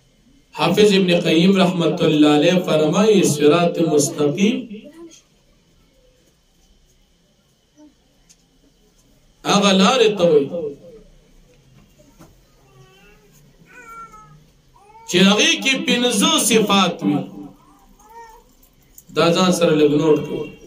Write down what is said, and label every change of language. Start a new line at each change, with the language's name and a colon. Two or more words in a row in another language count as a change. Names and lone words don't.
Pashto: حافظ ابن قیم
Arabic: رحمت اللہ علیہ
Pashto: فرمائی
Arabic: صراط مستقیم
Pashto: هغه لارې ته وایي چې هغې کې 15 صفات وي. دا ځان سره لږ نوٹ کړئ.